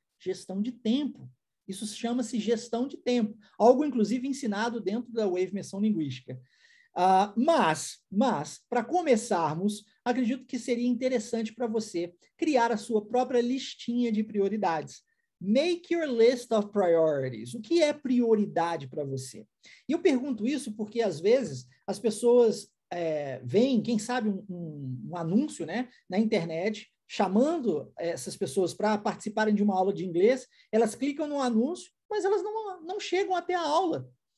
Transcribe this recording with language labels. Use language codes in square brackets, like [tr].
[pt] Gestão de tempo. Isso chama-se gestão de tempo. Algo, inclusive, ensinado dentro da Wave Imersão Linguística. Mas para começarmos, acredito que seria interessante para você criar a sua própria listinha de prioridades. [en] Make your list of priorities. [pt] O que é prioridade para você? E eu pergunto isso porque, às vezes, as pessoas veem, quem sabe, um anúncio, né, na internet, chamando essas pessoas para participarem de uma aula de inglês, elas clicam no anúncio, mas elas não chegam até a aula.